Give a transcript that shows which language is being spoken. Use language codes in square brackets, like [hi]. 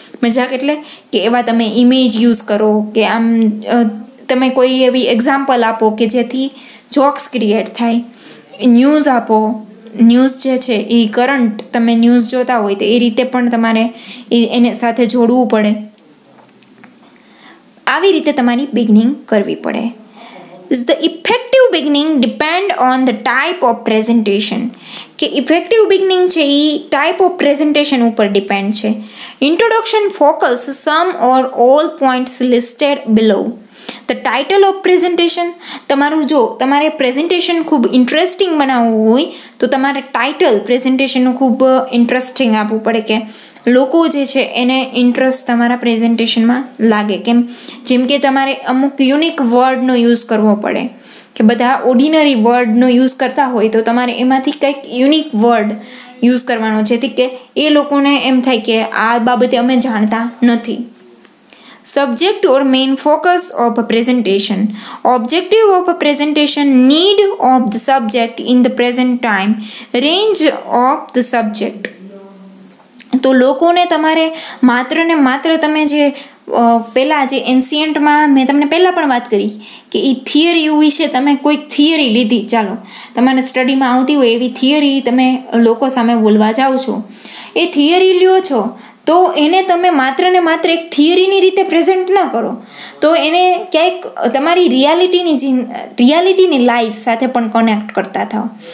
[gu] મજાક એટલે કે એવા તમે ઇમેજ યુઝ કરો કે આમ તમે કોઈ એવી એક્ઝામ્પલ આપો કે જેથી જોક્સ ક્રિએટ થાય. ન્યૂઝ આપો, ન્યૂઝ જે છે એ કરંટ તમે ન્યૂઝ જોતા હોય તો એ રીતે પણ તમારે એને સાથે જોડવું પડે. આવી રીતે તમારી બિગનિંગ કરવી પડે. [en] The effective beginning depend on the type of presentation. [gu] કે ઇફેક્ટિવ બિગનિંગ છે એ ટાઈપ ઓફ પ્રેઝન્ટેશન ઉપર ડિપેન્ડ છે. [en] Introduction focus some or all points listed below. The title of presentation, [gu] તમારે પ્રેઝન્ટેશન ખૂબ ઇન્ટરેસ્ટિંગ બનાવવું હોય તો તમારે ટાઇટલ પ્રેઝન્ટેશનનું ખૂબ ઇન્ટરેસ્ટિંગ આપવું પડે કે લોકો જે છે એને ઇન્ટરેસ્ટ તમારા પ્રેઝન્ટેશનમાં લાગે. જેમ કે તમારે અમુક યુનિક વર્ડનો યુઝ કરવો પડે કે બધા ઓર્ડિનરી વર્ડનો યુઝ કરતા હોય તો તમારે એમાંથી કંઈક યુનિક વર્ડ યુઝ કરવાનો, જેથી કે એ લોકોને એમ થાય કે આ બાબતે અમે જાણતા નથી. [en] Subject or main focus of a presentation. Objective of a presentation, need of the subject in the present time, range of the subject. [gu] તો લોકોને તમારે માત્ર તમે જે પહેલાં જે એન્શિયન્ટમાં મેં તમને પહેલાં પણ વાત કરી કે એ થિયરી વિશે તમે કોઈક થિયરી લીધી, ચાલો તમારે સ્ટડીમાં આવતી હોય એવી થિયરી તમે લોકો સામે બોલવા જાઓ છો, એ થિયરી લ્યો છો તો એને તમે માત્ર ને માત્ર એક થિયરીની રીતે પ્રેઝન્ટ ન કરો, તો એને ક્યાંક તમારી રિયાલિટીની લાઈફ સાથે પણ કનેક્ટ કરતા થાઓ.